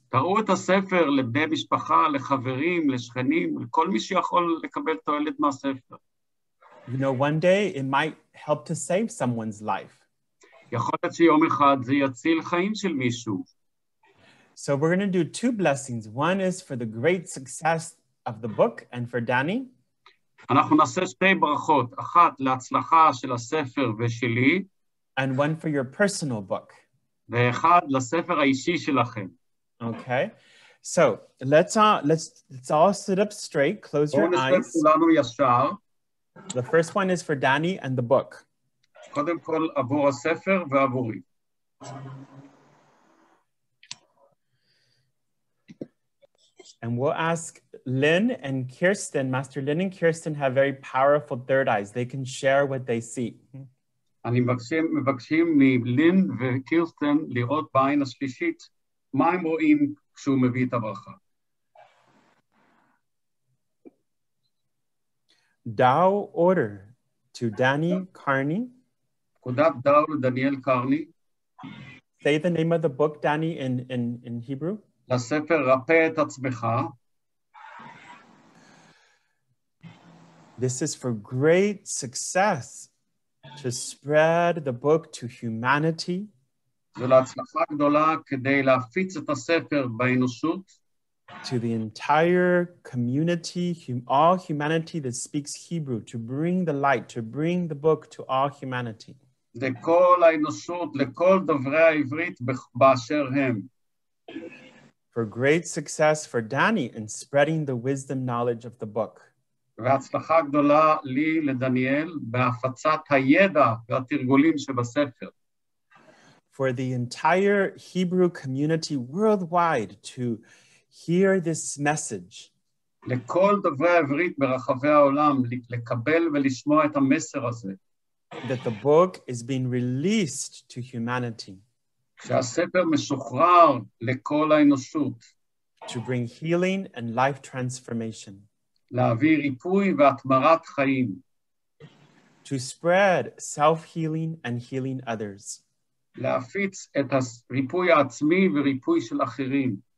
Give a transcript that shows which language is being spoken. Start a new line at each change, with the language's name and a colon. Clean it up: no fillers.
Hebrew: תראו את הספר לבני משפחה, לחברים, לשכנים, לכל מי שיכול לקבל תועלת מהספר.
English: One day it might help to save someone's life.
Hebrew: יכול להיות שיום אחד זה יציל חיים של מישהו.
English: So we're going to do 2 blessings. One is for the great success of the book and for Danny.
Hebrew: אנחנו נעשה 2 ברכות, אחת להצלחה של הספר ושלי.
English: And one for your personal book.
Hebrew: ואחד לספר האישי שלכם.
English: Okay. So let's all sit up straight, close your eyes.
Hebrew: כולנו ישר.
English: The first one is for Danny and the book.
Hebrew: קודם כל עבור הספר ועבורי.
English: And we'll ask Lynn and Kirsten. Master Lynn and Kirsten have very powerful third eyes. They can share what they see.
Hebrew: אני מבקשים מלין וקירסטן לראות בעין השלישית מה הם רואים כשהוא מביא את הברכה.
English: Dao order to Danny Carney.
Hebrew: פקודת דאו לדניאל קרני.
English: Say the name of the book, Danny, in Hebrew.
Hebrew: לספר רפא את עצמך.
English: This is for great success, to spread the book to humanity.
Hebrew: זו להצלחה גדולה כדי להפיץ את הספר באנושות.
English: To the entire community, all humanity that speaks Hebrew, to bring the light, to bring the book to all humanity.
Hebrew: לכל האנושות, לכל דוברי העברית באשר הם.
English: For great success for Danny in spreading the wisdom knowledge of the book.
Hebrew: והצלחה גדולה לי לדניאל בהפצת הידע והתרגולים שבספר.
English: For the entire Hebrew community worldwide to hear this message.
Hebrew: לכל דוברי העברית ברחבי העולם לקבל ולשמוע את המסר הזה.
English: That the book is being released to humanity.
Hebrew: שהספר משוחרר לכל האנושות.
English: To bring healing and life transformation.
Hebrew: להביא ריפוי והתמרת חיים.
English: To spread self-healing and healing others.
Hebrew: להפיץ את הריפוי העצמי וריפוי של אחרים.